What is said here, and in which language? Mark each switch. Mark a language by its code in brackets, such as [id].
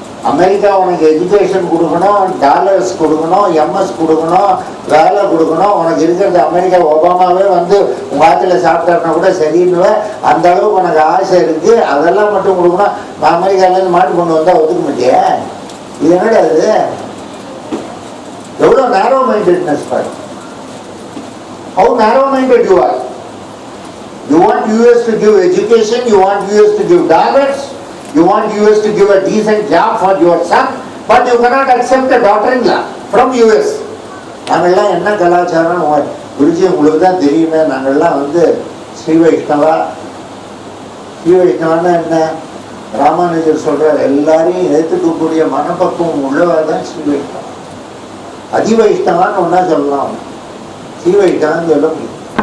[ta] America உனக்கு education கொடுக்கணும், dollars கொடுக்கணும், எம்எஸ் கொடுக்கணும், வேலை கொடுக்கணும். உனக்கு இருக்கிறது அமெரிக்கா ஒபாமாவே உங்க ஆத்துல சாப்பிட்டாருன்னா கூட சரின்னு அந்த அளவுக்கு உனக்கு ஆசை இருக்கு. அதெல்லாம் மட்டும் கொடுக்கணும். அமெரிக்காலேருந்து மாட்டு கொண்டு வந்தா ஒத்துக்க மாட்டியா? இது என்னடா அது? எவ்வளோ [en] narrow mindedness [ta] பாரு. [en] How narrow-minded you are. You want US to give education, you want US to give dollars, you want US to give a decent job for your son, but you cannot accept a daughter-in-law from US. [ta] நாங்கள்லாம் என்ன கலாச்சாரம் குருஜி உங்களுக்கு தான் தெரியுமே, நாங்கள்லாம் ஸ்ரீ வைஷ்ணவா. ஸ்ரீ வைஷ்ணவான்னா என்ன? ராமானுஜர் சொல்றார், எல்லாரையும் ஏற்றுக்கக்கூடிய மனப்பக்குவம் உள்ளவர் தான் ஸ்ரீ வைஷ்ணவா. அதி வைஷ்ணவான்னு ஒன்னா சொல்லலாம், ஸ்ரீ வைஷ்ணவான்னு சொல்ல முடியும்.